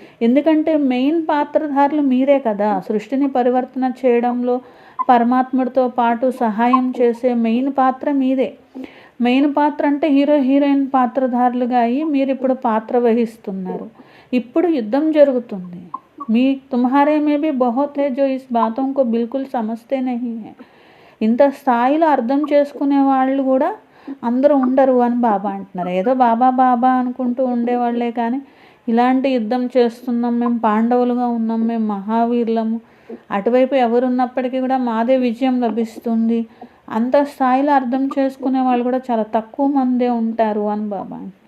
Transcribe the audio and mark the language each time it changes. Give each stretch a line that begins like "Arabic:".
Telugu: ఎందుకంటే మెయిన్ పాత్రధారులు మీరే కదా. సృష్టిని పరివర్తన చేయడంలో పరమాత్ముడితో పాటు సహాయం చేసే మెయిన్ పాత్ర మీదే. మెయిన్ పాత్ర అంటే హీరో హీరోయిన్ పాత్రధారులుగా అయ్యి మీరు ఇప్పుడు పాత్ర వహిస్తున్నారు. ఇప్పుడు యుద్ధం జరుగుతుంది.
Hindi: तुम्हारे में भी बहुत है जो इस बातों को बिल्कुल समझते नहीं है.
Telugu: ఇంత స్థాయిలో అర్థం చేసుకునే వాళ్ళు కూడా అందరూ ఉండరు అని బాబా అంటున్నారు. ఏదో బాబా బాబా అనుకుంటూ ఉండేవాళ్లే కానీ ఇలాంటి యుద్ధం చేస్తున్నాం, మేము పాండవులుగా ఉన్నాం, మేము మహావీరులము, అటువైపు ఎవరున్నప్పటికీ కూడా మాదే విజయం లభిస్తుంది, అంత స్థాయిలో అర్థం చేసుకునే వాళ్ళు కూడా చాలా తక్కువ మందే ఉంటారు అని బాబా.